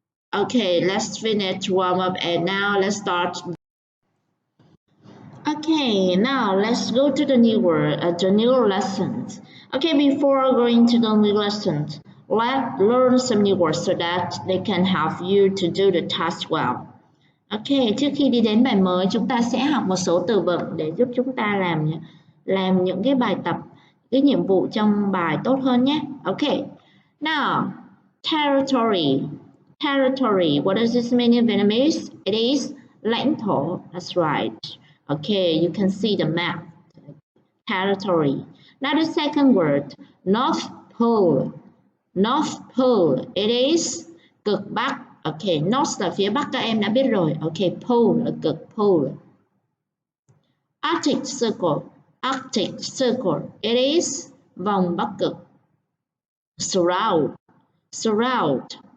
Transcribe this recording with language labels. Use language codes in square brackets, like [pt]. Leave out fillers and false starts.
[en] Okay, let's finish warm up and now let's start. Okay, now let's go to the new lessons. Okay, before going to the new lessons, let's learn some new words so that they can help you to do the task well. [vi] Okay, trước khi đi đến bài mới, chúng ta sẽ học một số từ vựng để giúp chúng ta làm những cái bài tập, cái nhiệm vụ trong bài tốt hơn nhé. Okay, [en] Now, territory. Territory. What does this mean in Vietnamese? It is lãnh thổ. That's right. Okay, you can see the map. Territory. Now the second word, North Pole. North Pole. It is cực Bắc. [vi] Okay, North là phía Bắc, các em đã biết rồi. [en] Okay, Pole là cực, Pole. Arctic Circle. Arctic Circle. It is vòng Bắc Cực. Surround. Surround.